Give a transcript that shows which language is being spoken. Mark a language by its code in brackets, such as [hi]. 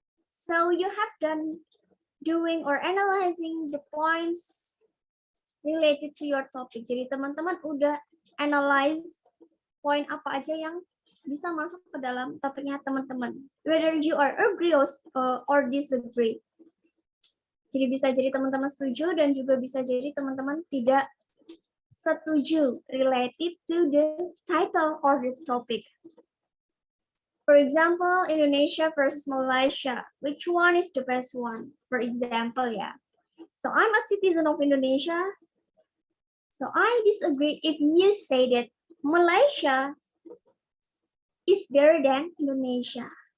[en] So you have done doing or analyzing the points related to your topic. [id] Jadi teman-teman udah analyze poin apa aja yang bisa masuk ke dalam topiknya teman-teman. [en] Whether you are agree or disagree. [id] Jadi bisa jadi teman-teman setuju dan juga bisa jadi teman-teman tidak setuju [en] related to the title or the topic. For example, Indonesia versus Malaysia. Which one is the best one? For example, yeah. So I'm a citizen of Indonesia. So I disagree if you say that Malaysia is better than Indonesia.